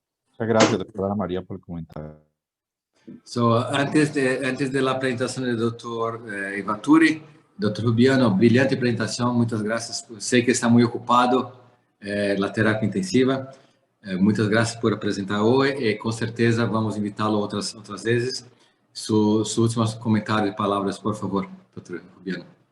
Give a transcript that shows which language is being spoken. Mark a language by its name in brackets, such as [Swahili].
[Spanish] Muchas gracias, doctora María, por el comentario. So, antes de la presentación del doctor Ivaturi, doctor Rubiano, brillante presentación, muchas gracias. Sé que está muy ocupado la terapia intensiva. Muchas gracias por [Portuguese] apresentar [Spanish] hoy. [Portuguese] Com certeza vamos invitá-lo outras vezes. [Spanish] Sus últimos comentarios y palabras, por favor, doctor Rubiano.